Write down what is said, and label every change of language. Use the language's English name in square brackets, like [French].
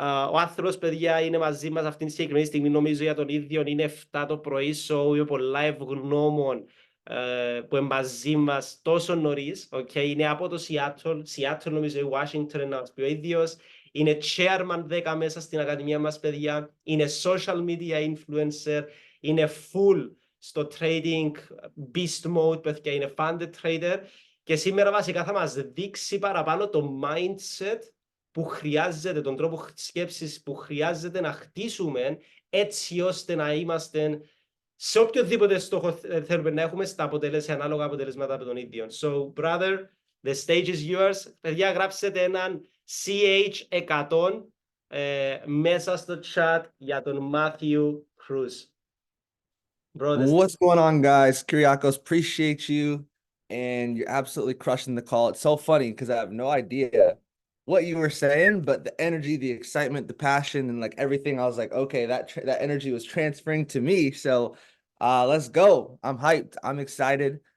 [Greek] Ο άνθρωπος, παιδιά, είναι μαζί μας αυτή τη συγκεκριμένη στιγμή, νομίζω για τον ίδιο είναι 7 το πρωί, so είμαι πολλά ευγνώμων που είναι μαζί μας τόσο νωρίς. Okay. Είναι από το Seattle νομίζω η Washington να μας πει ο ίδιος. Είναι chairman 10 μέσα στην Ακαδημία μας, παιδιά. Είναι social media influencer. Είναι full στο trading beast mode, παιδιά. Είναι funded trader. Και σήμερα βασικά θα μας δείξει παραπάνω το mindset που χρειάζεται, τον τρόπο σκέψης που χρειάζεται να χτίσουμε έτσι ώστε να είμαστε σε οποιοδήποτε στόχο θέλουμε να έχουμε σε ανάλογα αποτελέσματα από τον ίδιο. [English] So, brother, the stage is yours. [Greek] Παιδιά, γράψετε έναν CH100 μέσα στο chat για τον Matthew Cruz. [English] What's going on, guys? Kyriakos, appreciate you, and you're absolutely crushing the call. It's so funny because I have no idea what you were saying, but the energy, the excitement, the passion, and like everything, I was like, okay, that energy was transferring to me. So let's go. I'm hyped. I'm excited.